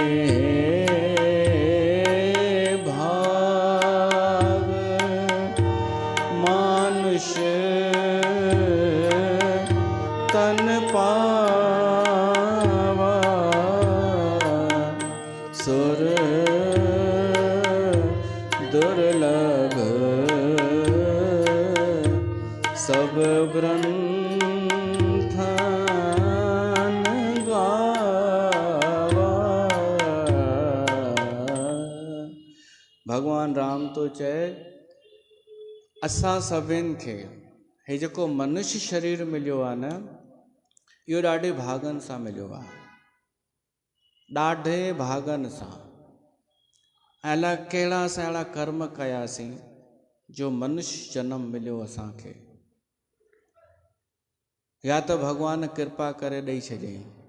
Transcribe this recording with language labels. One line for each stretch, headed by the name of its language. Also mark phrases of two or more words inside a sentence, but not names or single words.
Awadhi: भाग मानुष तन पावा, सुर दुर्लभ सब ग्रंथन गावा।
Sindhi: भगवान राम तो चए असां सभिनि खे हे जेको मनुष्य शरीर मिलियो आहे न, इहो ॾाढे भागनि सां मिलियो आहे, ॾाढे भागनि सां। ऐं अलाए कहिड़ा असां अहिड़ा कर्म कयासीं जो मनुष्य जन्म मिलियो असांखे, या त भगवान कृपा करे ॾेई छॾियईं।